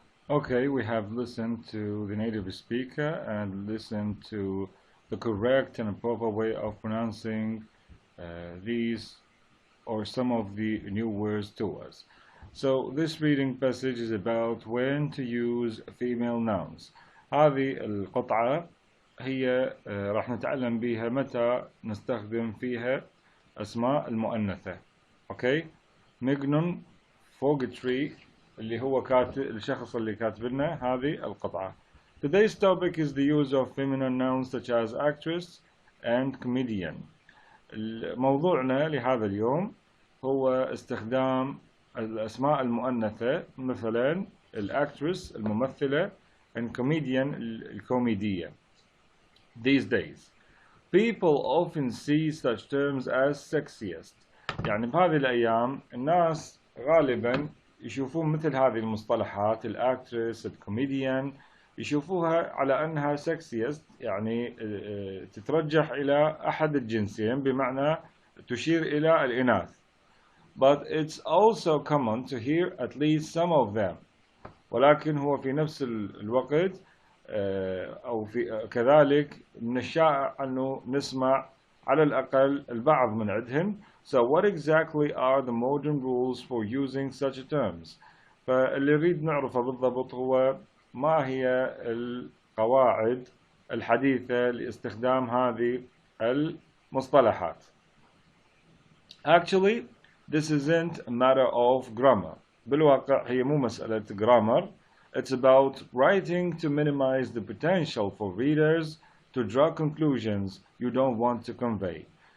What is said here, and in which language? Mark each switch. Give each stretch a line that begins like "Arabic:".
English: Okay, we have listened to the native speaker and listened to the correct and proper way of pronouncing these or some of the new words to us. So this reading passage is about when to use female nouns.
Arabic: هذه القطعة هي راح نتعلم بها متى نستخدم فيها أسماء المؤنثة.
English: Okay?
Arabic: مجنون فوقتري اللي هو كاتب الشخص اللي كاتب لنا هذه القطعة.
English: Today's topic is the use of feminine nouns such as actress and comedian.
Arabic: موضوعنا لهذا اليوم هو استخدام الأسماء المؤنثة مثلا الactress الممثلة
English: and comedian
Arabic: الكوميدية.
English: These days, people often see such terms as sexiest.
Arabic: يعني بهذه الأيام الناس غالبا يشوفون مثل هذه المصطلحات الactress الكوميديان يشوفوها على أنها sexiest يعني تترجح إلى أحد الجنسين بمعنى تشير إلى الإناث.
English: But it's also common to hear at least some of them.
Arabic: ولكن هو في نفس الوقت أو في كذلك من الشائع أنه نسمع على الأقل البعض من عندهن.
English: So what exactly are the modern rules for using such terms?
Arabic: فاللي نريد نعرفه بالضبط هو ما هي القواعد الحديثة لاستخدام هذه المصطلحات.
English: Actually, this isn't a matter of grammar.
Arabic: بالواقع هي مو مسألة grammar.
English: It's about writing to minimize the potential for readers to draw conclusions you don't want to convey.